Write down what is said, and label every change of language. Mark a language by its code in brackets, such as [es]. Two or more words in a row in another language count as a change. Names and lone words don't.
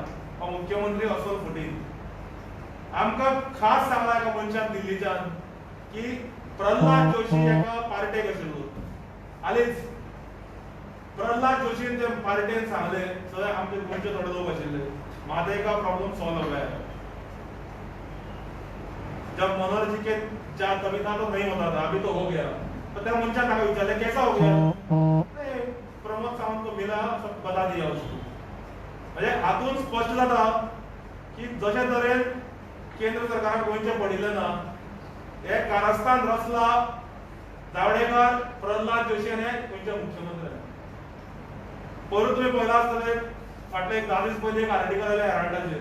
[kok] हो मुख्यमंत्री असो फुटीन. आमकां खास सांगला एका मनशान दिल्लीच्यान की प्रल्हाद जोशी एका पार्टेक आशिल्लो. हालींच प्रल्हाद जोशीन ते पार्टेन सांगले सगळे आमचे गोंयचे थोडे लोक आशिल्ले [hi] म्हादय का प्रॉब्लम सॉल्व हो गया. जब मनोहर जी के चार कविता तो नहीं होता था, अभी तो हो गया. [kok] तो त्या मनशान ताका विचारले [hi] कैसा हो गया. प्रमोद सावंत को मिला सब बता दिया उसको. [kok] म्हणजे हातून स्पष्ट जाता की जशे तरेन केंद्र सरकाराक गोंयचे पडिल्ले ना हे कारस्थान रचला जावडेकर, प्रल्हाद जोशी आनी गोंयचे मुख्यमंत्री. परत तुम्ही पळयला आसतले फाटले एक 10 दीस पयलीं एक आर्टिकल आयलें हेराल्डाचेर.